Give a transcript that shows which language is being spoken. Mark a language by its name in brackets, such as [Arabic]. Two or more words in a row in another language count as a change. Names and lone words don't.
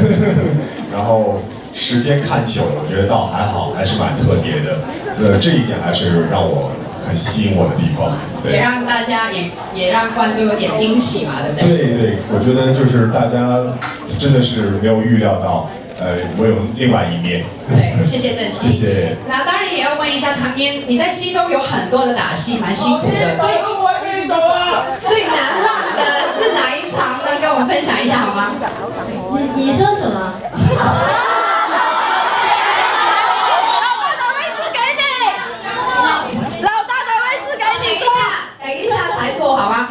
[Chinese] 然後時間看久了，我覺得倒還好，還是蠻特別的。這一點還是讓我很吸引我的地方。也讓大家也讓觀眾有點驚喜嘛，對不對？對對，我覺得就是大家真的是沒有預料到，我有另外一面。對，謝謝正熙。謝謝。那當然也要問一下唐嫣，你在戲中有很多的打戲，蠻辛苦的。最難忘的是哪一場呢？跟我們分享一下好嗎？你說什麼？好吗？